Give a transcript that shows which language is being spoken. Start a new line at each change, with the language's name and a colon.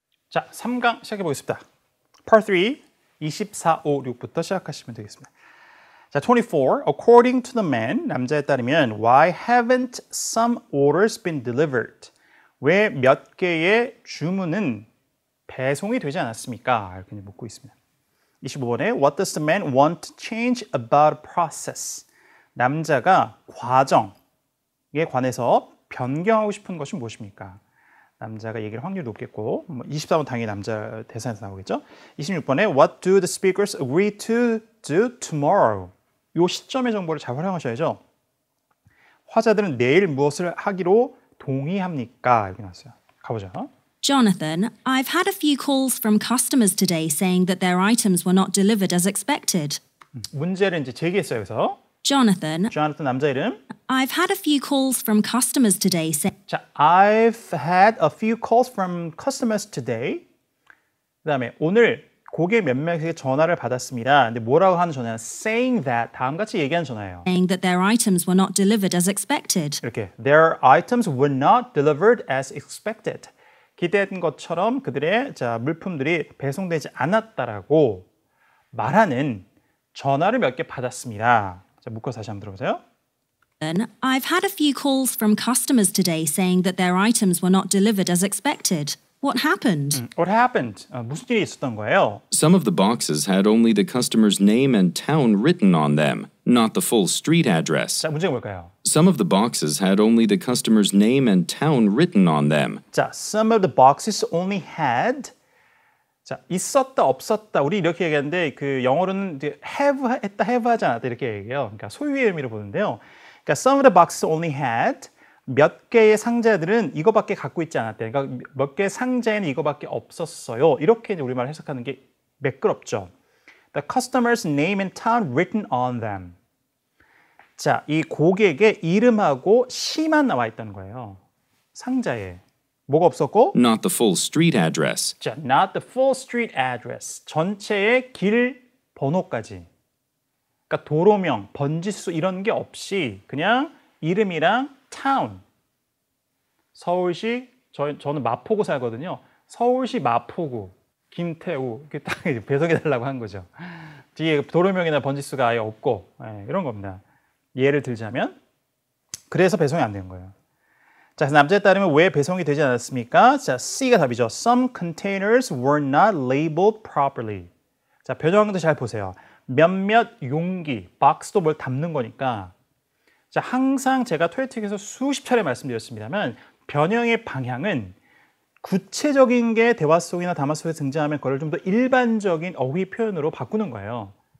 Korean: 자, 3강 시작해 보겠습니다. Part 3, 24, 5, 6부터 시작하시면 되겠습니다. 자, 24.
English: According to the man,
Korean: 남자에 따르면
English: Why haven't some orders been delivered?
Korean: 왜 몇 개의 주문은 배송이 되지 않았습니까? 이렇게 묻고 있습니다.
English: 25번에 What does the man want to change about a process?
Korean: 남자가 과정에 관해서 변경하고 싶은 것이 무엇입니까? 남자가 얘기할 확률이 높겠고 24번 당연히 남자 대사에서 나오겠죠.
English: 26번에 What do the speakers agree to do tomorrow?
Korean: 이 시점의 정보를 잘 활용하셔야죠. 화자들은 내일 무엇을 하기로 동의합니까? 여기 나왔어요. 가보죠.
English: Jonathan, I've had a few calls from customers today saying that their items were not delivered as expected.
Korean: 문제를 이제 제기했어요. 그래서
English: Jonathan,
Korean: 남자 이름.
English: I've had a few calls from customers today saying. 자, I've had a few calls from customers today.
Korean: 그다음에 오늘 고객 몇 명에게 전화를 받았습니다. 근데 뭐라고 하는 전화는
English: saying that
Korean: 다음같이 얘기하는 전화예요.
English: Saying that their items were not delivered as expected. 이렇게 their items were not delivered as expected.
Korean: 기대한 것처럼 그들의 물품들이 배송되지 않았다라고 말하는 전화를 몇 개 받았습니다. 자, 묶어서 다시 한번 들어보세요.
English: I've had a few calls from customers today saying that their items were not delivered as expected. What happened? What happened?
Korean: 무슨 일이 있었던 거예요?
English: Some of the boxes had only the customer's name and town written on them, not the full street address.
Korean: 자, 문제가 뭘까요?
English: Some of the boxes had only the customer's name and town written on them. 자, some of the boxes only had 자,
Korean: 있었다, 없었다. 우리 이렇게 얘기하는데 그 영어로는 have 했다, have 하지 않았다 이렇게 얘기해요. 그러니까 소유의 의미로 보는데요. 그러니까
English: some of the boxes only had
Korean: 몇 개의 상자들은 이거밖에 갖고 있지 않았대. 그러니까 몇 개의 상자에는 이거밖에 없었어요. 이렇게 이제 우리말 해석하는 게 매끄럽죠.
English: The customer's name and town written on them.
Korean: 자, 이 고객의 이름하고 시만 나와 있다는 거예요. 상자에. 뭐가 없었고?
English: Not the full street address. 자, not the full street address.
Korean: 전체의 길 번호까지. 그러니까 도로명, 번지수 이런 게 없이 그냥 이름이랑 town. 서울시, 저는 마포구 살거든요. 서울시 마포구, 김태우 이렇게 딱 배송해달라고 한 거죠. 뒤에 도로명이나 번지수가 아예 없고 이런 겁니다. 예를 들자면 그래서 배송이 안 되는 거예요. 자, 남자에 따르면 왜 배송이 되지 않았습니까? 자, C가 답이죠.
English: Some containers were not labeled properly.
Korean: 자, 변형도 잘 보세요. 몇몇 용기, 박스도 뭘 담는 거니까. 자, 항상 제가 토요틱에서 수십 차례 말씀드렸습니다만 변형의 방향은 구체적인 게 대화 속이나 담화 속에 등장하면 그걸 좀 더 일반적인 어휘 표현으로 바꾸는 거예요.